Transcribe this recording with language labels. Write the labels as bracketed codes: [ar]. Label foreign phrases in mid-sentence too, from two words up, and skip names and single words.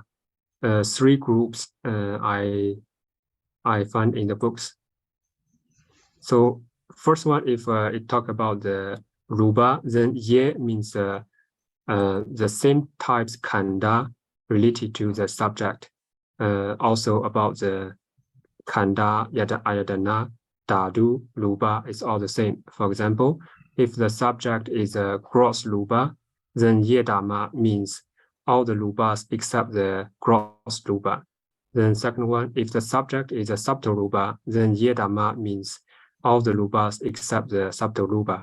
[en] 3 groups I find in the books. So first one, if it talk about the rupa, then ye means the same types khanda related to the subject. Also about the [pi] khanda, ayatana, dhatu, rupa [en] is all the same. For example, if the subject is a gross rupa, then Yedhamma means all the rupas except the gross rupa. Then second one, if the subject is a subtle rupa, then Yedhamma means all the rupas except the subtle rupa.